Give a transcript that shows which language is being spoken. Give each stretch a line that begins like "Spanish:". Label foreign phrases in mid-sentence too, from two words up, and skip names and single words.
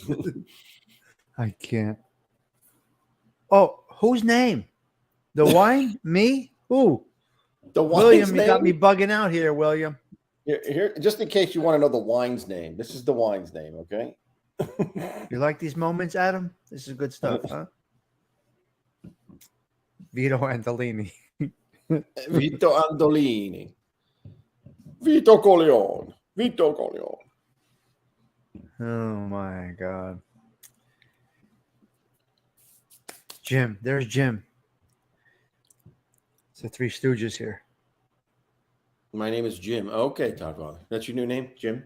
English: I can't. Oh, whose name? The wine? Me? Who? The William, name? You got me bugging out here, William. Here, just in case you want to know the wine's name. This is the wine's name, okay? You like these moments, Adam? This is good stuff, huh? Vito Antolini. Vito Andolini. Vito Corleone. Vito Corleone. Oh my God. Jim. There's Jim. It's the Three Stooges here. My name is Jim. Okay, Todd. That's your new name, Jim?